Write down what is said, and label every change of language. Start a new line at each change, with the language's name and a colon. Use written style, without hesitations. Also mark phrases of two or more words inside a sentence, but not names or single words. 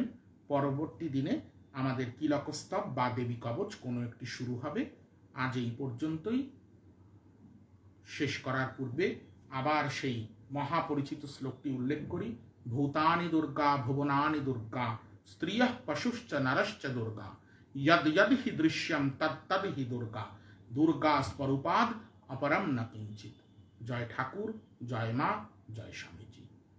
Bangla: পরবর্তী দিনে আমাদের কিলকস্তব বা দেবী কবচ কোনো একটি শুরু হবে। আজ এই পর্যন্তই। শেষ করার পূর্বে আবার সেই মহাপরিচিত শ্লোকটি উল্লেখ করি।
Sanskrit: ভূতানি দুর্গা ভুবনানি দুর্গা স্ত্রিয়ঃ পশুশ্চ নরশ্চ দুর্গা यद यद हि दृश्यम तद हि दुर्गा दुर्गा स्वरूपाद अपरम न किंचित।
Bangla: জয় ঠাকুর, জয় মা, জয় স্বামী জী।